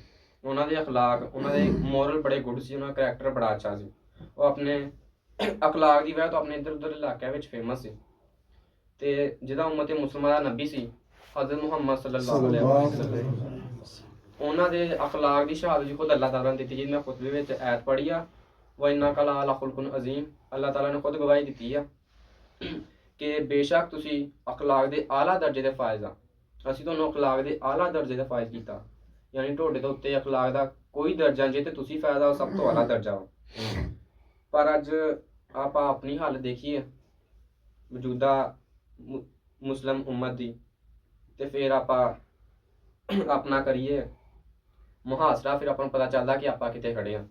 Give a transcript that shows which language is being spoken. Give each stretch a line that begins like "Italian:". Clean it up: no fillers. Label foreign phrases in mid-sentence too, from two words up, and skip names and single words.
Punjabi: ਉਹਨਾਂ ਦੇ ਅਖਲਾਕ, ਉਹਨਾਂ ਦੇ ਮੋਰਲ ਬੜੇ ਗੁੱਡ ਸੀ, ਉਹਨਾਂ ਦਾ ਕਰੈਕਟਰ ਬੜਾ ਅੱਛਾ ਸੀ। ਉਹ ਆਪਣੇ ਅਖਲਾਕ ਦੀ ਵਜ੍ਹਾ ਤੋਂ ਆਪਣੇ ਇੱਧਰ ਉੱਧਰ ਇਲਾਕਿਆਂ ਵਿੱਚ ਫੇਮਸ ਸੀ। ਤੇ ਜਿਹਦਾ ਉਮਤ ਮੁਸਲਮਾਨ ਦਾ ਨਬੀ ਸੀ ਹਜ਼ਰਤ ਮੁਹੰਮਦ
Arabic: صلى الله عليه وسلم,
Punjabi: ਉਹਨਾਂ ਦੇ ਅਖਲਾਕ ਦੀ ਸ਼ਹਾਦਤ ਜੀ ਖੁਦ
Arabic: الله تعالى
Punjabi: ਨੇ ਦਿੱਤੀ। ਜਿਹਦੀ ਮੈਂ ਖੁਤਬੇ ਵਿੱਚ ਐਤ ਪੜ੍ਹੀ ਆ
Arabic: وإنك لعلى خلق عظيم. الله تعالى
Punjabi: ਨੇ ਖੁਦ ਗਵਾਹੀ ਦਿੱਤੀ ਆ ਕਿ ਬੇਸ਼ੱਕ ਤੁਸੀਂ ਅਖਲਾਕ ਦੇ ਆਲਾ ਦਰਜੇ ਦੇ ਫਾਇਜ਼ ਆ। ਅਸੀਂ ਤੁਹਾਨੂੰ ਅਖਲਾਕ ਦੇ ਆਲਾ ਦਰਜੇ ਦਾ ਫਾਇਜ਼ ਕੀਤਾ, ਯਾਨੀ ਤੁਹਾਡੇ ਤੋਂ ਉੱਤੇ ਅਖਲਾਕ ਦਾ ਕੋਈ ਦਰਜਾ ਜੇ ਤੇ ਤੁਸੀਂ ਫਾਇਦਾ ਉਹ ਸਭ ਤੋਂ ਆਲਾ ਦਰਜਾ ਵਾ। ਪਰ ਅੱਜ ਆਪਾਂ ਆਪਣੀ ਹਾਲਤ ਦੇਖੀਏ ਮੌਜੂਦਾ ਮੁਸਲਿਮ ਉਮਤ ਦੀ, ਤੇ ਫਿਰ ਆਪਾਂ ਆਪਣਾ ਕਰੀਏ ਮੁਹਾਸਰਾ, ਫਿਰ ਆਪਾਂ ਨੂੰ ਪਤਾ ਚੱਲਦਾ ਕਿ ਆਪਾਂ ਕਿੱਥੇ ਖੜੇ ਆ।